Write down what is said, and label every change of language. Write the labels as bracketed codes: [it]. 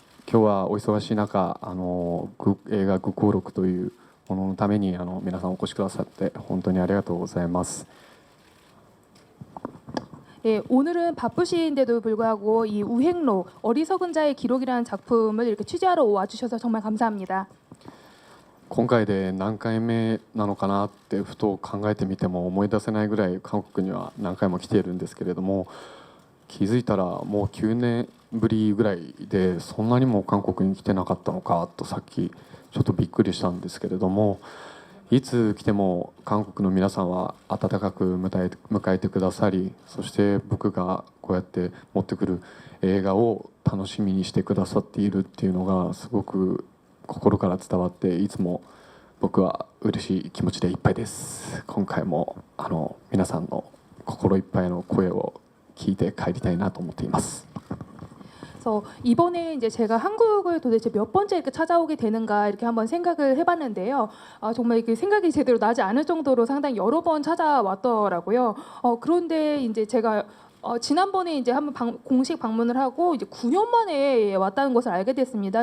[ja] 今日はお忙しい中、映画「愚行録」というもののために皆さんお越しくださって本当にありがとうございます。 [ko] 예, 오늘은 바쁘신데도 불구하고 이 우행로 어리석은 자의 기록이라는 작품을 이렇게 취재하러 와주셔서 정말 감사합니다. [ja] 今回で何回目なのかなってふと考えてみても思い出せないぐらい韓国には何回も来ているんですけれども、気づいたらもう9年ぶりぐらいで、そんなにも韓国に来てなかったのかとさっきちょっとびっくりしたんですけれども、いつ来ても韓国の皆さんは温かく迎えてくださり、そして僕がこうやって持ってくる映画を楽しみにしてくださっているっていうのがすごく心から伝わって、いつも僕は嬉しい気持ちでいっぱいです。今回も皆さんの心いっぱいの声を聞いて帰りたいなと思っています。 [ko] 그래서 이번에 이제 제가 한국을 도대체 몇 번째 이렇게 찾아오게 되는가 이렇게 한번 생각을 해봤는데요. 정말 이렇게 생각이 제대로 나지 않을 정도로 상당히 여러 번 찾아왔더라고요. 그런데 이제 제가 지난번에 이제 한번 공식 방문을 하고 이제 9년 만에 왔다는 것을 알게 됐습니다.